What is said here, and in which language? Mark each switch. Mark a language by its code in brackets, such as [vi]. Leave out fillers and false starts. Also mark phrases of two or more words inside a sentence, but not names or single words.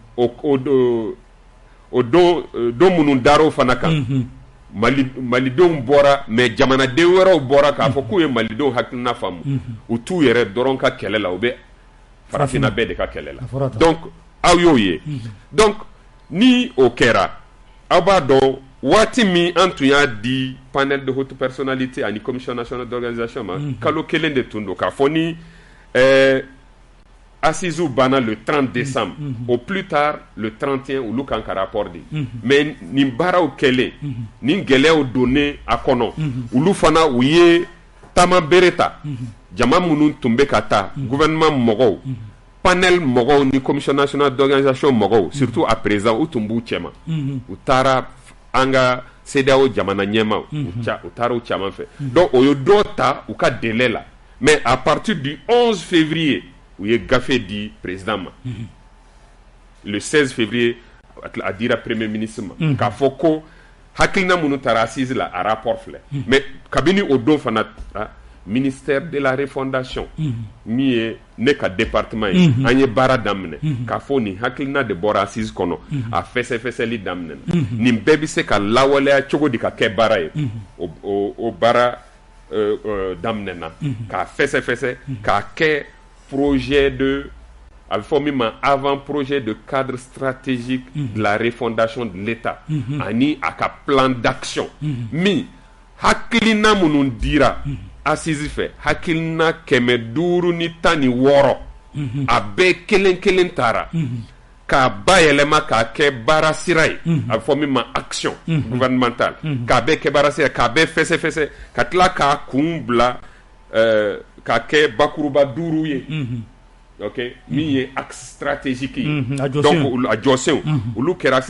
[bm] o don minnu dar'o fana kan malidenw bɔra mais jamanaden wɛrɛw bɔra k'a fɔ k'u ye malidenw hakilina faamu u t'u yɛrɛ dɔrɔn ka kɛlɛ la u bɛ farafinna bɛɛ de ka kɛlɛ la donc aw y'o ye donc ni o kɛra aw b'a dɔn waati min an tun y'a di [fr] panel de haute personnalité [bm] ani [fr] commission nationale d'organisation [bm] ma kalo kelen de tun don k'a fɔ ni Assizou banna [fr] le 30 décembre au plus tard le 31 [bm] olu kan ka rapport di mais nin baaraw kɛlen nin gɛlɛyaw donnen a kɔnɔ olu fana u ye taama bere ta jama minnu tun bɛ ka taa gouvernement mɔgɔw panel mɔgɔw ni [fr] commission nationale d'organisation [bm] mɔgɔw [fr] surtout à présent [bm] u tun b'u cɛma u taara an ka CEDEAO jamana ɲɛmaw u taara u caman fɛ donc o ye dɔ ta u ka délai la [fr] mais à partir du 11 février [bm] u ye gafe di président ma [fr] le 16 février [bm] a dira [fr] premier ministre [bm] ma k'a fɔ ko hakilina minnu taara assise la a rapport filɛ mais kabini o don fana [fr] ministère de la refondation [bm] min ye ne ka département ye an ye baara daminɛ k'a fɔ nin hakilina de bɔra assise kɔnɔ a fɛsɛfɛsɛli daminɛna nin bɛɛ bɛ se ka lawaleya cogo di ka kɛ baara ye o baara daminɛna k'a fɛsɛfɛsɛ k'a kɛ [fr] projet de avant-projet de cadre stratégique de la refondation de l'État [bm] ani a ka [fr] plan d'action [bm] min hakilina minnu dira assise fɛ hakilina 516 a bɛɛ kelen kelen taara k'a bayɛlɛma k'a kɛ baara sira ye a bɛ fɔ min ma [fr] action gouvernementale [bm] k'a bɛɛ kɛ baara sira k'a bɛɛ fɛsɛfɛsɛ ka tila k'a kun bila k'a kɛ bakuruba 5 ye ok min ye [fr] axe stratégique [bm] ye donc a jɔsenw olu kɛra axe